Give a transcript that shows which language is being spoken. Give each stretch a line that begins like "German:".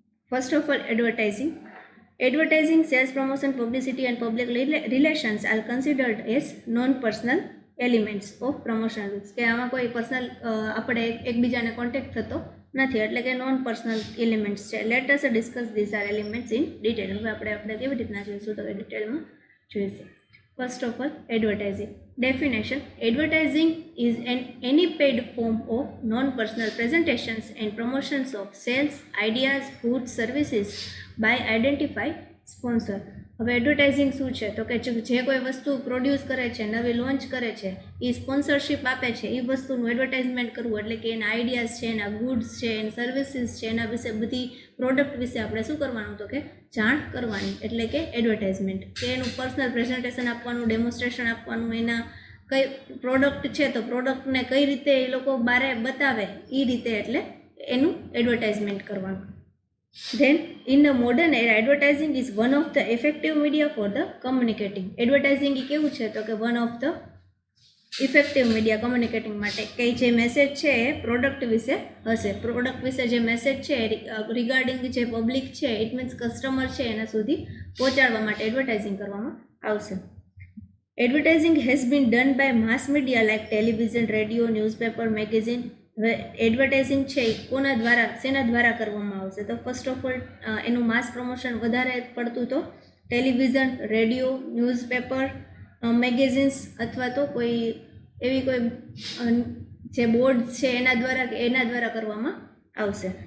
English: First of all advertising, sales promotion, publicity and public relations are considered as non personal elements of promotion mix.
Gujarati: કે આમાં કોઈ personal આપણે એકબીજાને contact થતો નથી, એટલે કે નોન પર્સનલ એલિમેન્ટ્સ છે.
English: Let us discuss this are elements in detail.
Gujarati: હવે આપણે કેવી રીતના જોઈશું તો ડિટેલમાં જોઈશું.
English: First of all, advertising. Definition: advertising is any paid form of non-personal presentations and promotions of sales, ideas, goods, services by identified sponsor.
Gujarati: હવે advertising શું છે તો કે જે કોઈ વસ્તુ પ્રોડ્યુસ કરે છે, નવી લોન્ચ કરે છે, એ સ્પોન્સરશિપ આપે છે, એ વસ્તુનું એડવર્ટાઇઝમેન્ટ કરવું. એટલે કે એના આઈડિયાઝ છે, એના ગુડ્સ છે, એના સર્વિસીસ છે, એના વિશે બધી પ્રોડક્ટ વિશે આપણે શું કરવાનું તો કે જાણ કરવાની, એટલે કે એડવર્ટાઇઝમેન્ટ. કે એનું પર્સનલ પ્રેઝન્ટેશન આપવાનું, ડેમોન્સ્ટ્રેશન આપવાનું, એના કઈ પ્રોડક્ટ છે તો પ્રોડક્ટને કઈ રીતે એ લોકો બારે બતાવે એ રીતે, એટલે એનું એડવર્ટાઇઝમેન્ટ કરવાનું.
English: Then in the modern era, advertising is one of the effective media for the communicating. Advertising
Gujarati: એ કેવું છે તો કે
English: one of the effective media communicating
Gujarati: માટે. કે જે મેસેજ છે એ પ્રોડક્ટ વિશે હશે, પ્રોડક્ટ વિશે જે મેસેજ છે રિગાર્ડિંગ જે પબ્લિક છે, ઇટ મીન્સ કસ્ટમર છે, એના સુધી પહોંચાડવા માટે એડવર્ટાઇઝિંગ કરવામાં આવશે.
English: Advertising has been done by mass media like television, radio, newspaper, magazine.
Gujarati: હવે એડવર્ટાઇઝિંગ છે એ કોના દ્વારા, શેના દ્વારા કરવામાં આવશે તો ફર્સ્ટ ઓફ ઓલ એનું માસ પ્રમોશન વધારે પડતું તો ટેલિવિઝન, રેડિયો, ન્યૂઝપેપર, મેગેઝિન્સ અથવા તો કોઈ એવી કોઈ જે બોર્ડ્સ છે એના દ્વારા કરવામાં આવશે.